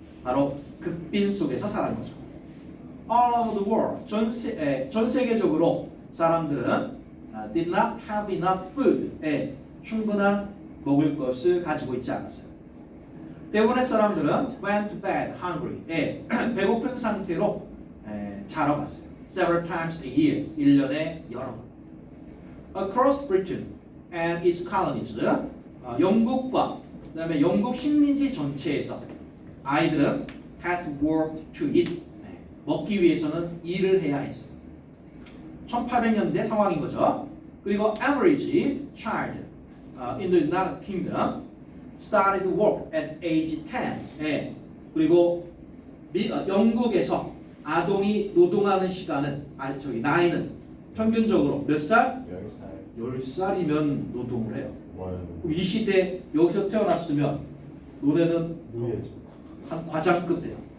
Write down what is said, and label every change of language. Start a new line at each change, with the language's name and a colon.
Korean: 바로 극빈 속에서 살은 거죠.
English: All over the world,
Korean: 전 세계적으로 사람들은
English: did not have enough food,
Korean: 충분한 먹을 것을 가지고 있지 않았어요. 대부분의 사람들은
English: went to bed hungry,
Korean: 배고픈 상태로 자러 갔어요.
English: Several times a year,
Korean: 1년에 여러 번.
English: across Britain and its colonies.
Korean: 영국과 그다음에 영국 식민지 전체에서 아이들은
English: had to work to eat.
Korean: 먹기 위해서는 일을 해야 했어. 1800년대 상황인 거죠. 그리고
English: average child in the United Kingdom started work at age 10.
Korean: 그리고 영국에서 아동이 노동하는 시간은 나이는 평균적으로 몇 살? 10살이면 노동을 해요. 그럼 이 시대 여기서 태어났으면 노래는 한 과장급 돼요.